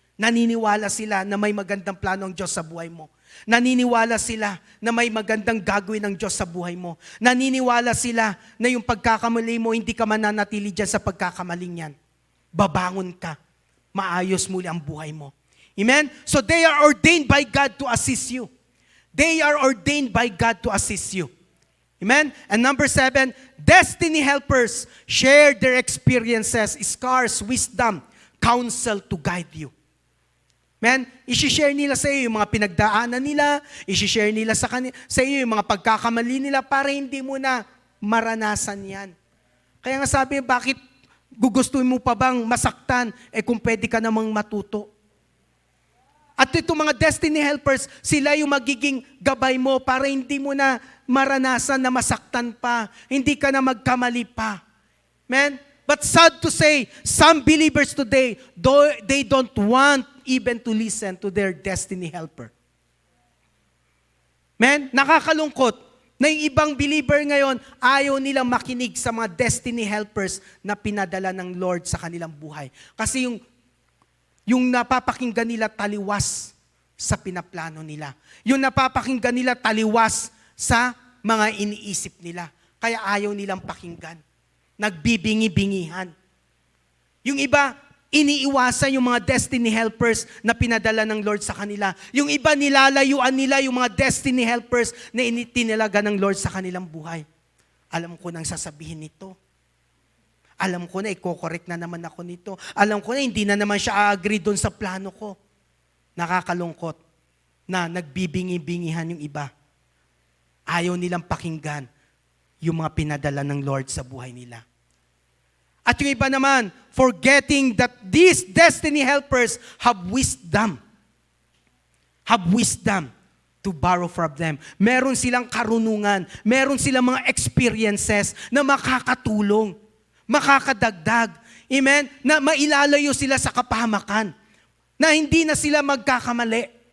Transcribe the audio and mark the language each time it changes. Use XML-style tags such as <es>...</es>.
<tl>Naniniwala sila na may magandang plano ang Diyos sa buhay mo. Naniniwala sila na may magandang gagawin ng Diyos sa buhay mo. Naniniwala sila na yung pagkakamali mo, hindi ka mananatili dyan sa pagkakamaling yan. Babangon ka. Maayos muli ang buhay mo. Amen?</tl> <en>So they are ordained by God to assist you. They are ordained by God to assist you. Amen? And number 7, destiny helpers share their experiences, scars, wisdom, counsel to guide you. Amen?</en> <tl>I-share nila sa iyo yung mga pinagdaanan nila, i-share nila sa iyo yung mga pagkakamali nila para hindi mo na maranasan yan. Kaya nga sabi, bakit gugustuhin mo pa bang masaktan kung pwede ka namang matuto? At itong mga destiny helpers, sila yung magiging gabay mo para hindi mo na maranasan na masaktan pa. Hindi ka na magkamali pa. Amen?</tl> <en>But sad to say, some believers today, they don't want even to listen to their destiny helper. Amen?</en> <tl>Nakakalungkot na yung ibang believer ngayon, ayaw nilang makinig sa mga destiny helpers na pinadala ng Lord sa kanilang buhay. Kasi yung napapakinggan nila taliwas sa pinaplano nila. Yung napapakinggan nila taliwas sa mga iniisip nila. Kaya ayaw nilang pakinggan. Nagbibingi-bingihan. Yung iba, iniiwasan yung mga destiny helpers na pinadala ng Lord sa kanila. Yung iba, nilalayuan nila yung mga destiny helpers na tinalaga ng Lord sa kanilang buhay. Alam ko nang sasabihin nito. Alam ko na, i-correct na naman ako nito. Alam ko na, hindi na naman siya agree doon sa plano ko. Nakakalungkot na nagbibingi-bingihan yung iba. Ayaw nilang pakinggan yung mga pinadala ng Lord sa buhay nila.</tl> <en>At yung iba naman, forgetting that these destiny helpers have wisdom. Have wisdom to borrow from them.</en> <tl>Meron silang karunungan. Meron silang mga experiences na makakatulong. Makakadagdag. Amen? Na mailalayo sila sa kapahamakan. Na hindi na sila magkakamali.</tl>